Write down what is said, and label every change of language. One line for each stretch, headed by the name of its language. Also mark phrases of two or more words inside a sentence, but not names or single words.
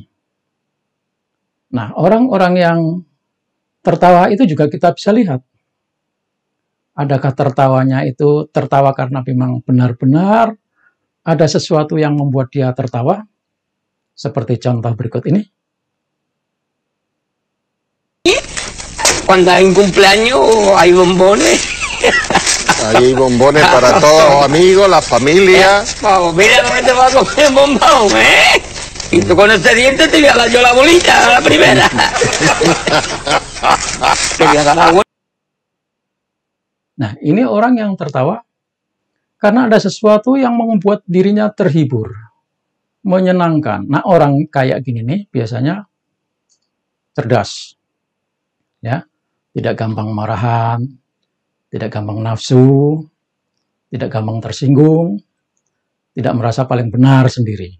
Indonesian: Nah, orang-orang yang tertawa itu juga kita bisa lihat. Adakah tertawanya itu tertawa karena memang benar-benar ada sesuatu yang membuat dia tertawa? Seperti contoh berikut ini.
Spanish: Cuando hay un cumpleaños hay bombones. Hay bombones para todos los amigos, la familia. Vamos, mira lo que te va a comer un bombón, ¿eh? Y tú con ese diente te voy a dar yo la bolita a la primera. Te voy a dar la bolita.
Indonesian: Nah, ini orang yang tertawa karena ada sesuatu yang membuat dirinya terhibur, menyenangkan. Nah, orang kayak gini nih biasanya cerdas, ya, tidak gampang marahan, tidak gampang nafsu, tidak gampang tersinggung, tidak merasa paling benar sendiri.